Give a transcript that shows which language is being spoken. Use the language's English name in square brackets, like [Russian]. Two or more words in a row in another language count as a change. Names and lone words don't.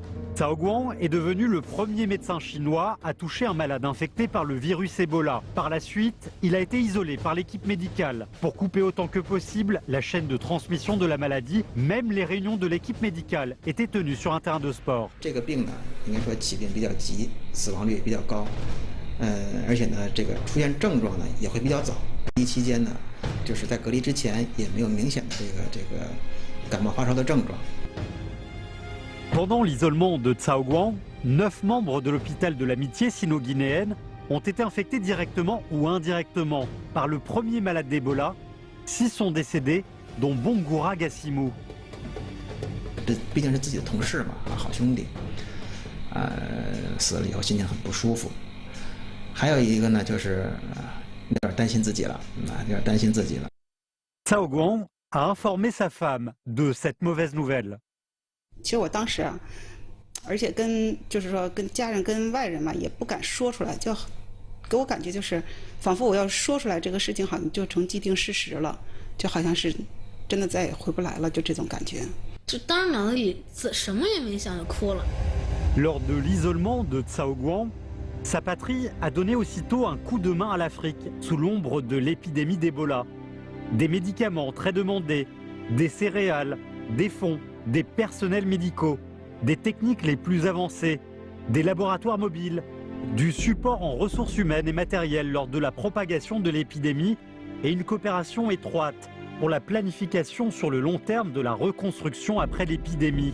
[French] Cao Guang est devenu le premier médecin chinois à toucher un malade infecté par le virus Ebola. Par la suite, il a été isolé par l'équipe médicale pour couper autant que possible la chaîne de transmission de la maladie. Même les réunions de l'équipe médicale étaient tenues sur un terrain de sport. [Chinese] 这个病呢，应该说起病比较急，死亡率也比较高，而且呢，这个出现症状呢也会比较早。隔离期间呢，就是在隔离之前也没有明显的这个感冒发烧的症状。 [French] Pendant l'isolement de Cao Guang, 9 membres de l'hôpital de l'amitié sino-guinéenne ont été infectés directement ou indirectement par le premier malade d'Ebola. 6 sont décédés, dont Bongura Gassimu. [Chinese] 这毕竟是自己的同事嘛，好兄弟，死了以后心情很不舒服。还有一个呢，就是有点担心自己了，有点担心自己了。 [French] Cao Guang a informé sa femme de cette mauvaise nouvelle. [Chinese] 其实我当时啊，而且就是说跟家人、跟外人嘛，也不敢说出来，就给我感觉就是仿佛我要说出来这个事情，好像就成既定事实了，就好像是真的再也回不来了，就这种感觉。就当时脑子里什么也没想就哭了。 [French] Lors de l'isolement de Cao Guang, sa patrie a donné aussitôt un coup de main à l'Afrique sous l'ombre de l'épidémie d'Ebola. Des médicaments très demandés, des céréales, des fonds, des personnels médicaux, des techniques les plus avancées, des laboratoires mobiles, du support en ressources humaines et matérielles lors de la propagation de l'épidémie et une coopération étroite pour la planification sur le long terme de la reconstruction après l'épidémie.